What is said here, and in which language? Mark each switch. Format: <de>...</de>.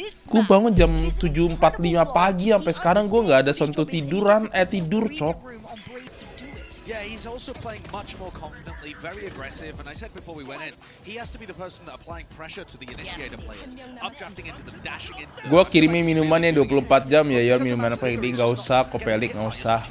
<id>Gue bangun jam 7.45 pagi sampai sekarang gue nggak ada sentuh tidur cok.</id> <en>Yeah, he's also playing much more confidently, very aggressive, and I said before we went in, he has to be the person that applying pressure to the initiator players, updrafting into them, dashing into them.</en> <id>Gue kirimin minumannya 24 jam ya, yor minuman apa ini nggak usah, kopelik nggak usah.</id>